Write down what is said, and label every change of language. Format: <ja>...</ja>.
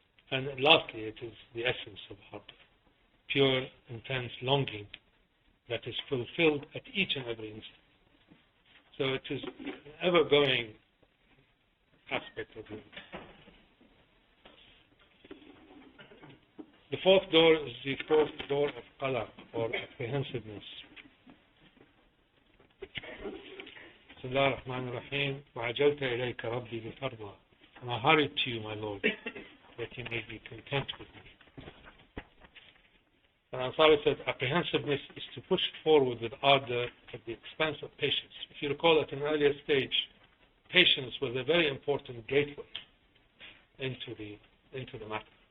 <en>And lastly, it is the essence of ardor, pure, intense longing that is fulfilled at each and every instant. So it is an ever-going aspect of it. The fourth door is the fourth door of qalaq, or apprehensiveness.</en> <ar>بسم الله الرحمن الرحيم وعجلت إليك ربي لترضى.</ar> <en>And I hurried to you, my Lord, that you may be content with me. And Ansari said, apprehensiveness is to push forward with ardor at the expense of patience. If you recall, at an earlier stage, patience was a very important gateway into the matter.</en>